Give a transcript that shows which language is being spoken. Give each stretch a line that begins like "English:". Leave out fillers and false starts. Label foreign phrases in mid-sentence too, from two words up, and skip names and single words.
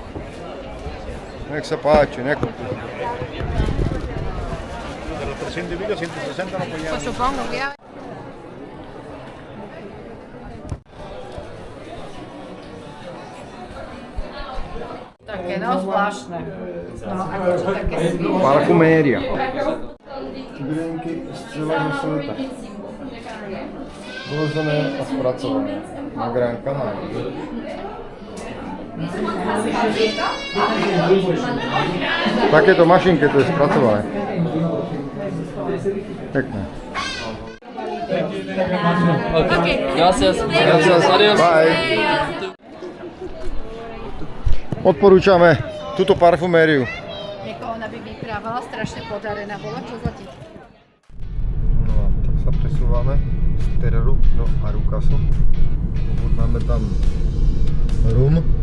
Slovak: Nech sa páči, nekúpi.
Spanish: Pues supongo que hay.
Slovak: Také, no, zvláštne. No, a niečo také sviečne. Parfuméria. Grienky z celého sveta. Vložené a spracované na Gran Canaria. Takéto mašinke to je spracované. Pekné.
Spanish: Okay. Gracias. Adios. Bye.
Slovak: Odporúčame túto parfumériu. Ona by vyprávala, strašne podarená bola, čo za ti? No a tak sa presúvame z Tereru do Arucasu. Máme tam rum.